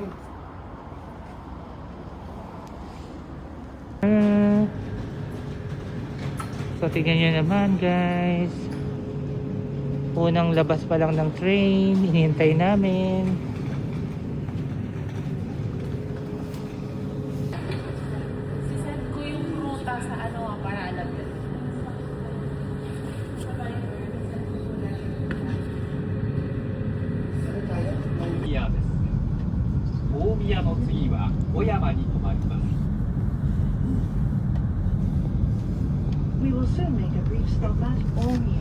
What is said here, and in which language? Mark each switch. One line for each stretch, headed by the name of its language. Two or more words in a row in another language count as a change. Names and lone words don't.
Filipino: So tingnan nyo naman guys. Unang labas pa lang ng train, hinihintay namin. Sisend ko yung ruta sa ano para alam yun.
Japanese: 宮です。大宮の次は小山に停まります。
English: We will soon make a brief stop at Omiya.